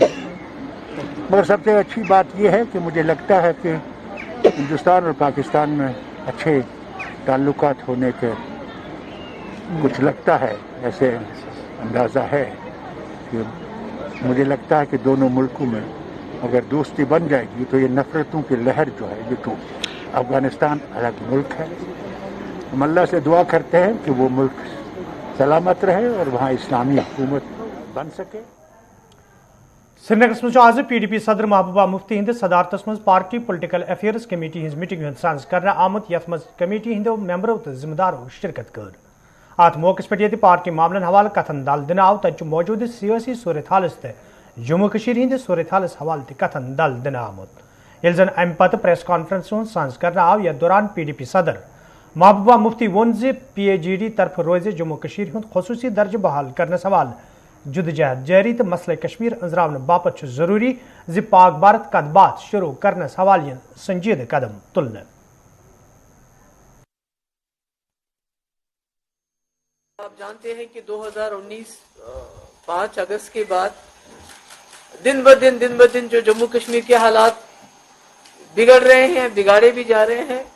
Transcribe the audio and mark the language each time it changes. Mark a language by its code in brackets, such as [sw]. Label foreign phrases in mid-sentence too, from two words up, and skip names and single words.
[hi] मगर सबसे अच्छी बात यह है कि मुझे लगता है कि हिंदुस्तान और पाकिस्तान में अच्छे ताल्लुकात होने के कुछ लगता है, ऐसे अंदाज़ा है कि मुझे लगता है कि दोनों मुल्कों में अगर दोस्ती बन जाएगी तो ये नफ़रतों की लहर जो है ये टूट। अफ़गानिस्तान अलग मुल्क है, हम अल्लाह से दुआ करते हैं कि वो मुल्क सलामत रहे और वहाँ इस्लामी हुकूमत बन सके। [ks] श्रीनगर मज आज PDP सदर महबूबा मुफ्ती हंद सदारतस मज पार्टी [en] political affairs committee [ks] हज मीटिंग हंद सांस करना आमुत, यथ मज कमेटी हंदो मेंबरों तो जिम्मेदारों शिरकत कर। अत मौके पे पार्टी मामलन हवाले कथन दल दिन आव, तत मौजूद सियासी सूरत हालस ते जम्मू कश्मीर हंद सूरत हालस हवाले कथन दल दिन आमुत। ये जन अम पत [en] press conference [ks] सांस करना आव, यथ दौरान PDP सदर महबूबा मुफ्ती वोन जे PAGD तरफ रोज जम्मू कश्मीर हंद खसूसी दर्ज बहाल करने सवाल जुदजहद जारी तो मसले कश्मीर अंजरावन बापत जरूरी जि पाक भारत कदबात शुरू करने हवाले संजीद कदम तुलने। [hi] आप जानते हैं कि 2019 5 अगस्त के बाद दिन ब दिन जो जम्मू कश्मीर के हालात बिगड़ रहे हैं, बिगाड़े भी जा रहे हैं।